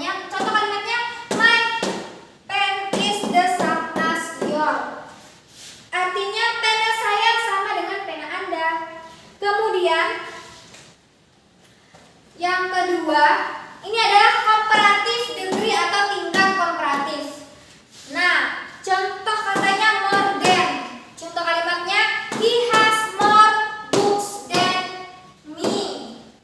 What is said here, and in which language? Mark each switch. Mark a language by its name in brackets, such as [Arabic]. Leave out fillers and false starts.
[Indonesian] Contoh kalimatnya, [English] my pen is the sum as your. [Indonesian] Artinya pena saya sama dengan pena Anda. Kemudian yang kedua, ini adalah comparative degree atau tingkat komparatif. Nah, contoh katanya more than. Contoh kalimatnya, [English] he has more books than me.